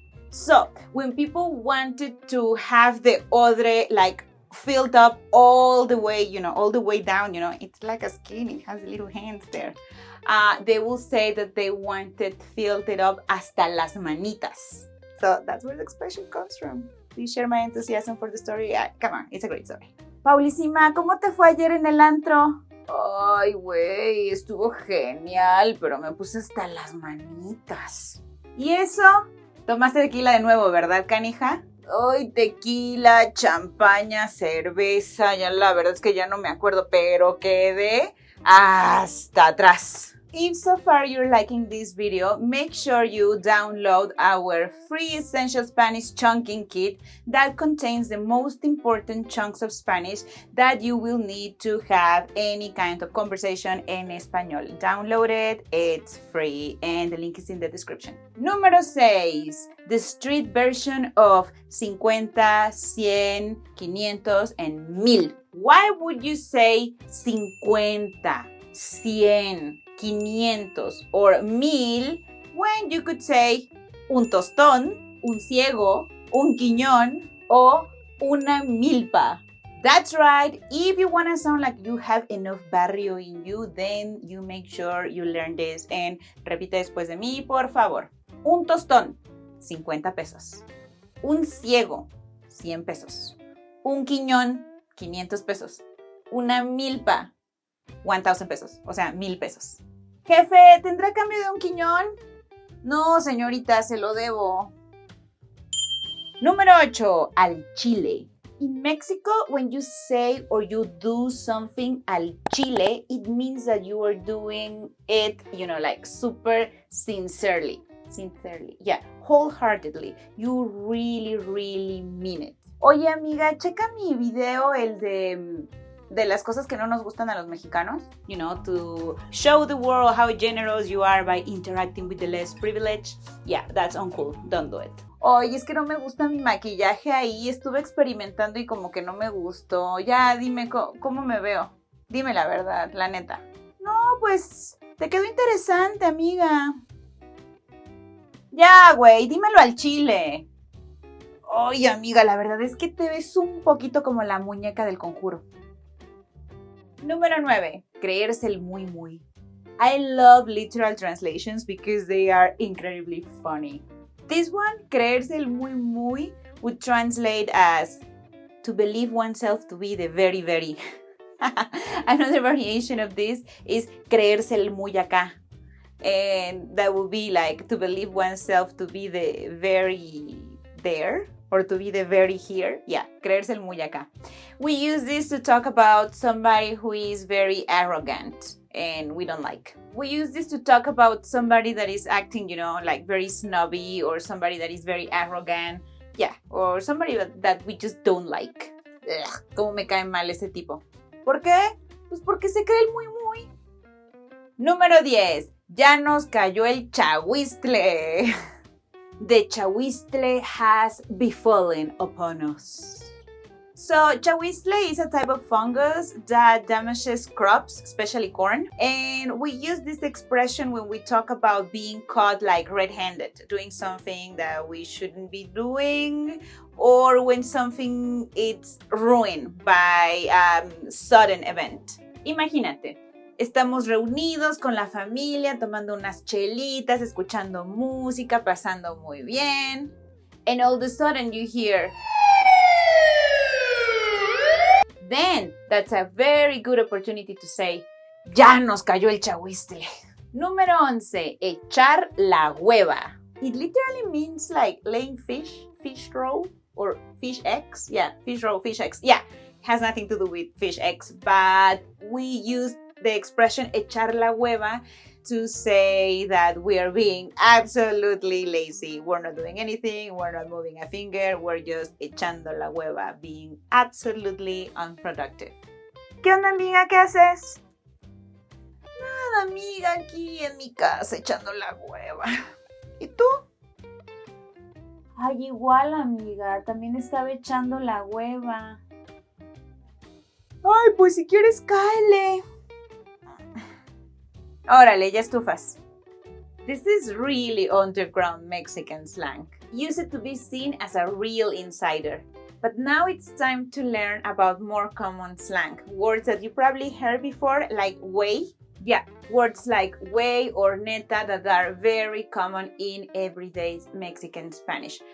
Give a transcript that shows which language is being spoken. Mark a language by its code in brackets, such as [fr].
[en] So, when people wanted to have the odre like filled up all the way, you know, all the way down, you know, it's like a skin, it has little hands there. They will say that they wanted filled it up [es] hasta las manitas. [en] So that's where the expression comes from. Please share my enthusiasm for the story. Come on, it's a great story. [es] Paulísima, ¿cómo te fue ayer en el antro? Ay, güey, estuvo genial, pero me puse hasta las manitas. ¿Y eso? Tomaste tequila de nuevo, ¿verdad, canija? Ay, tequila, champaña, cerveza, ya la verdad es que ya no me acuerdo, pero quedé hasta atrás. [en] If so far you're liking this video, make sure you download our free Essential Spanish Chunking Kit that contains the most important chunks of Spanish that you will need to have any kind of conversation [es] en español. [en] Download it, it's free, and the link is in the description. [es] Número 6. [en] The street version of 50, 100, 500, and 1000. Why would you say 50, 100, 500 or 1000 when you could say [es] un tostón, un ciego, un quiñón, o una milpa? [en] That's right. If you want to sound like you have enough barrio in you, then you make sure you learn this. [es] And repite después de mí, por favor. Un tostón, 50 pesos. Un ciego, 100 pesos. Un quiñón, 500 pesos. Una milpa, 1000 pesos, o sea, 1000 pesos. Jefe, ¿tendrá cambio de un quiñón? No, señorita, se lo debo. Número 8. Al chile. [en] In Mexico, when you say or you do something [es] al chile, [en] it means that you are doing it, you know, like super sincerely. Sincerely, yeah, wholeheartedly. You really, really mean it. [es] Oye, amiga, checa mi video, el de las cosas que no nos gustan a los mexicanos. [en] You know, to show the world how generous you are by interacting with the less privileged. Yeah, that's uncool. Don't do it. [es] Oye, es que no me gusta mi maquillaje ahí. Estuve experimentando y como que no me gustó. Ya, dime cómo me veo. Dime la verdad, la neta. No, pues, te quedó interesante, amiga. Ya, güey, dímelo al chile. Oye, amiga, la verdad es que te ves un poquito como la muñeca del Conjuro. Número 9. Creerse el muy muy. [en] I love literal translations because they are incredibly funny. This one, [es] creerse el muy muy, [en] would translate as to believe oneself to be the very very. Another variation of this is [es] creerse el muy acá. [en] And that would be like to believe oneself to be the very there. Or to be the very here. Yeah, [es] creerse el muy acá. [en] We use this to talk about somebody who is very arrogant and we don't like. We use this to talk about somebody that is acting, you know, like very snobby or somebody that is very arrogant. Yeah, or somebody that we just don't like. [es] Ugh, cómo me cae mal ese tipo. ¿Por qué? Pues porque se cree el muy muy. Número 10. Ya nos cayó el chahuistle. [en] The chahuistle has befallen upon us. So chahuistle is a type of fungus that damages crops, especially corn. And we use this expression when we talk about being caught like red-handed, doing something that we shouldn't be doing, or when something is ruined by a sudden event. [es] Imagínate, Estamos reunidos con la familia, tomando unas chelitas, escuchando música, pasando muy bien. [en] And all of a sudden you hear... Then, that's a very good opportunity to say, [es] ya nos cayó el chahuistle. Número 11, echar la hueva. [en] It literally means like laying fish roe, or fish eggs. Yeah, fish roe, fish eggs. Yeah, has nothing to do with fish eggs, but we use the expression [es] echar la hueva [en] to say that we are being absolutely lazy. We're not doing anything, we're not moving a finger, we're just [es] echando la hueva, [en] being absolutely unproductive. [es] ¿Qué onda, amiga? ¿Qué haces? Nada, amiga, aquí en mi casa echando la hueva. ¿Y tú? Ay, igual, amiga, también estaba echando la hueva. Ay, pues si quieres, cáele. Órale, ya estufas. [en] This is really underground Mexican slang. Used to be seen as a real insider. But now it's time to learn about more common slang. Words that you probably heard before, like güey. Yeah, words like güey or neta that are very common in everyday Mexican Spanish.